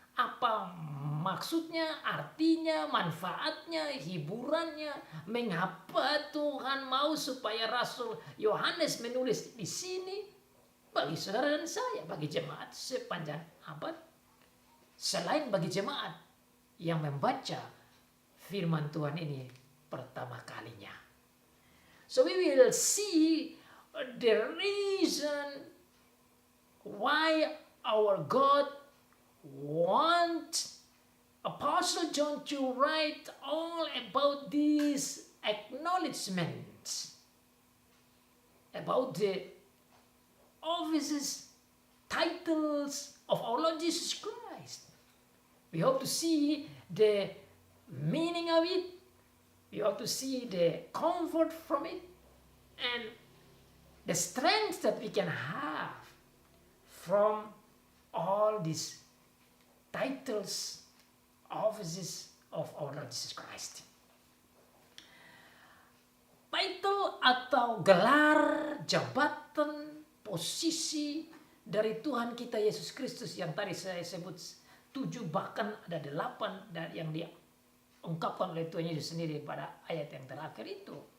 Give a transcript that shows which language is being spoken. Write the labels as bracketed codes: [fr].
[id] Apa maksudnya, artinya, manfaatnya, hiburannya, mengapa Tuhan mau supaya Rasul Yohanes menulis di sini bagi saudara dan saya, bagi jemaat sepanjang abad, selain bagi jemaat yang membaca firman Tuhan ini pertama kalinya. [en] So we will see the reason why our God want Apostle John to write all about these acknowledgments, about the offices, titles of our Lord Jesus Christ. We hope to see the meaning of it. We hope to see the comfort from it and the strength that we can have from all these titles, offices of our Lord Jesus Christ. [id] Title atau gelar, jabatan, posisi dari Tuhan kita Yesus Kristus yang tadi saya sebut 7, bahkan ada 8 dan yang diungkapkan oleh Tuhan Yesus sendiri pada ayat yang terakhir itu.